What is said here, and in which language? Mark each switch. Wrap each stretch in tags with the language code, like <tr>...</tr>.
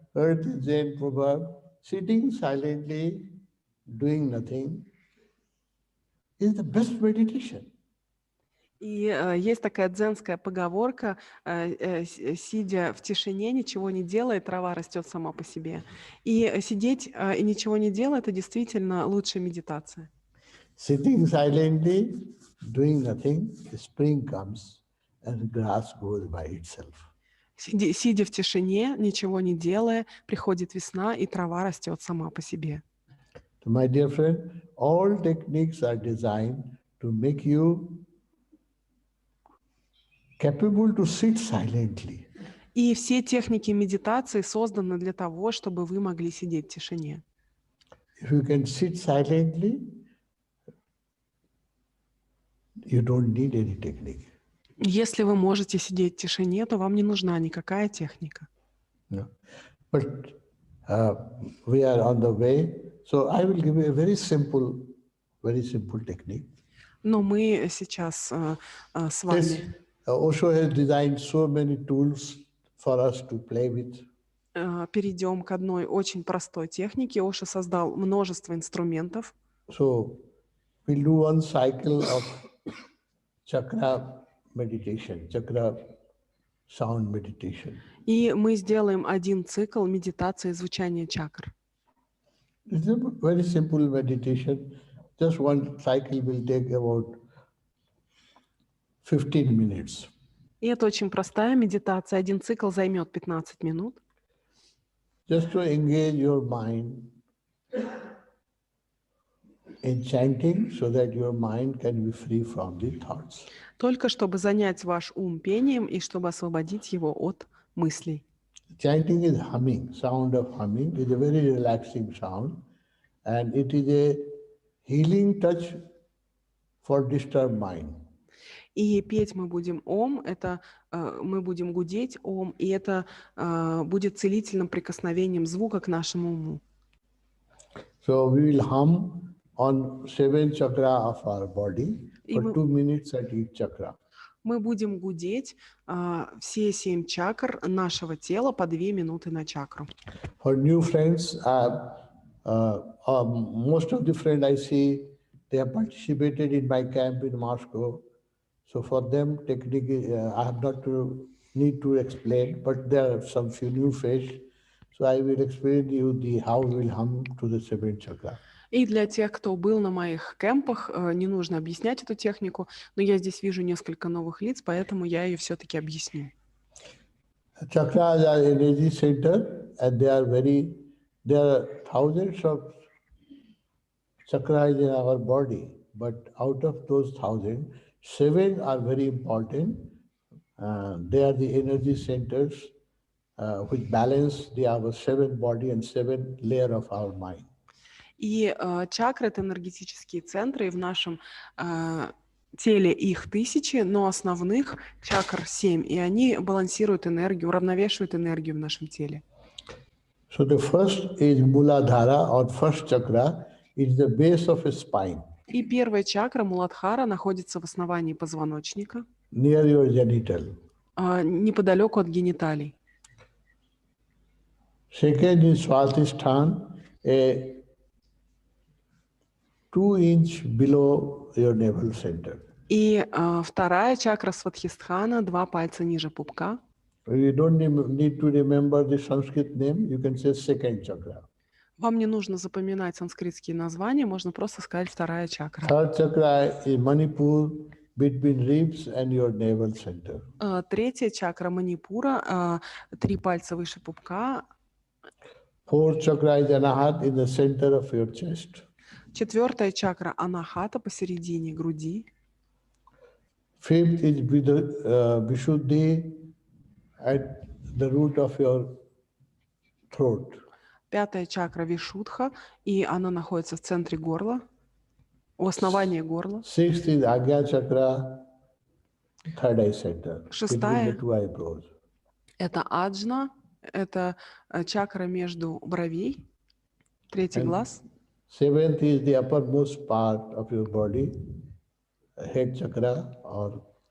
<en>heard the Zen proverb, sitting silently, doing nothing, is the best meditation.</en> <ru>И есть такая дзенская поговорка, сидя в тишине, ничего не делая, трава растет сама по себе. И сидеть и ничего не делать — это действительно лучшая медитация.</ru> <en>Sitting silently, doing nothing, spring comes and grass goes by itself.</en> <ru>Сидя в тишине, ничего не делая, приходит весна, и трава растет сама по себе.</ru> <en>So my dear friend, all techniques are designed to make you capable to sit silently.</en> <ru>И все техники медитации созданы для того, чтобы вы могли сидеть в тишине.</ru> <en>If you can sit silently, you don't need any technique.</en> <ru>Если вы можете сидеть в тишине, то вам не нужна никакая техника.</ru> <en>No. But we are on the way. So I will give you a very simple technique.</en> <ru>Но мы сейчас с вами...</ru> <en>This, Osho has designed so many tools for us to play with.</en> <ru>Перейдем к одной очень простой технике. Ошо создал множество инструментов.</ru> <en>So we'll do one cycle of chakra meditation, chakra sound meditation.</en> <ru>И мы сделаем один цикл медитации звучания чакр.</ru> <en>It's a very simple meditation. Just one cycle will take about 15 minutes.</en> <ru>И это очень простая медитация. Один цикл займет 15 минут.</ru> <en>Just to engage your mind in chanting so that your mind can be free from the thoughts.</en> <ru>Только чтобы занять ваш ум пением и чтобы освободить его от мыслей.</ru> <en>Chanting is humming, sound of humming is a very relaxing sound, and it is a healing touch for disturbed mind.</en> <ru>И петь мы будем ом, это мы будем гудеть ом, и это будет целительным прикосновением звука к нашему уму.</ru> <en>So we will hum on 7 chakra of our body for 2 minutes at each chakra.</en> <ru>Мы будем гудеть все 7 чакр нашего тела по 2 минуты на чакру.</ru> <en>For new friends, most of the friends I see, they have participated in my camp in Moscow. So for them, technically, I have not to need to explain, but there are some few new faces. So I will explain to you how we will hum to the 7th chakra.</en> <ru>И для тех, кто был на моих кемпах, не нужно объяснять эту технику, но я здесь вижу несколько новых лиц, поэтому я ее все-таки объясню.</ru> <en>Chakras are energy center, and there are thousands of chakras in our body, but out of those 1,000, 7 are very important. They are the energy centers which balance our 7 body and 7 layer of our mind.</en> <ru>И чакры — это энергетические центры, и в нашем теле их 1000, но основных чакр 7, и они балансируют энергию, уравновешивают энергию в нашем теле.</ru> <en>So the first is Muladhara, or first chakra, is the base of a spine.</en> <ru>И первая чакра, Муладхара, находится в основании позвоночника,</ru> <en>Near your genital.</en> <ru>Неподалеку от гениталий.</ru> <en>Second is Swatisthana, a 2 inch below your navel center.</en> <ru>И вторая чакра Сватхистхана, 2 пальца ниже пупка.</ru> <en>You don't need to remember the Sanskrit name, you can say second chakra.</en> <ru>Вам не нужно запоминать санскритские названия, можно просто сказать вторая чакра.</ru> <en>Third chakra is Manipur, between ribs and your navel center.</en> <ru>Третья чакра Манипура, 3 пальца выше пупка.</ru> <en>Fourth chakra is Anahat, in the center of your chest.</en> <ru>Четвертая чакра Анахата, посередине груди.</ru> <en>Fifth is Vishuddhi, at the root of your throat.</en> <ru>Пятая чакра Вишудха, и она находится в центре горла, у основания горла.</ru> <en>Sixth is Agya chakra, third eye center, between</en> <ru>Шестая</ru> <en>the 2 eyebrows.</en> <ru>это Аджна, это чакра между бровей, третий глаз.</ru> <en>Seventh is the uppermost part of your body, head chakra, or</en>